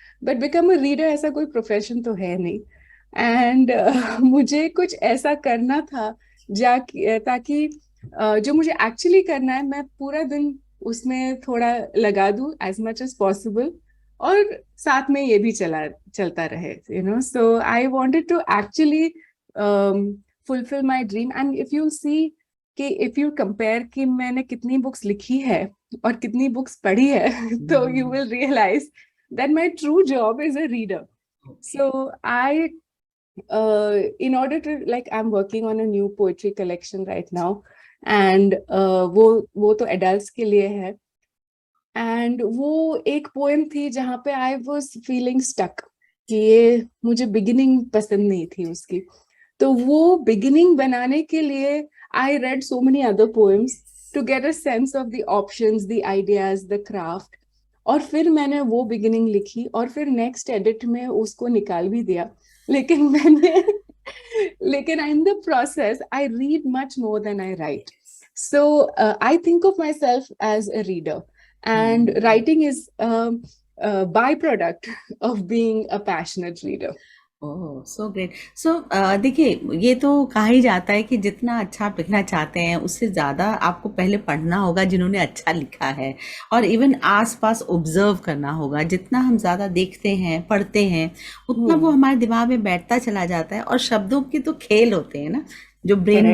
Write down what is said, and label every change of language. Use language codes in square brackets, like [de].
[en] but become a reader [hi] ऐसा कोई profession तो है नहीं। एंड मुझे कुछ ऐसा करना था ताकि जो मुझे एक्चुअली करना है मैं पूरा दिन उसमें थोड़ा लगा दूं [en] as much as possible, [hi] और साथ में ये भी चलता रहे, [en] So I wanted to actually fulfil my dream. And if you see [hi] कि [en] if you compare [hi] कि मैंने कितनी बुक्स लिखी है और कितनी बुक्स पढ़ी है तो [en] You will realise that my true job is a reader. So I in order to, like, I'm working on a new poetry collection right now, and [hi] वो तो adults के लिए है। एंड वो एक पोएम थी जहाँ पे [en] I was feeling stuck [hi] कि ये मुझे बिगिनिंग पसंद नहीं थी उसकी। तो वो बिगिनिंग बनाने के लिए [en] I read so many other poems to get a sense of the options, the ideas, the craft. [hi] और फिर मैंने वो बिगिनिंग लिखी और फिर नेक्स्ट एडिट में उसको निकाल भी दिया। लेकिन लेकिन [en] In the process I read much more than I write. So I think of myself as a reader, and writing is a byproduct of being a passionate reader. Oh, so great. [hi] सो देखिए, ये तो कहा ही जाता है कि जितना अच्छा आप लिखना चाहते हैं उससे ज़्यादा आपको पहले पढ़ना होगा जिन्होंने अच्छा लिखा है, और इवन आसपास ऑब्जर्व करना होगा। जितना हम ज़्यादा देखते हैं, पढ़ते हैं, उतना वो हमारे दिमाग में बैठता चला जाता है। और शब्दों के तो खेल होते हैं ना, जो ब्रेन में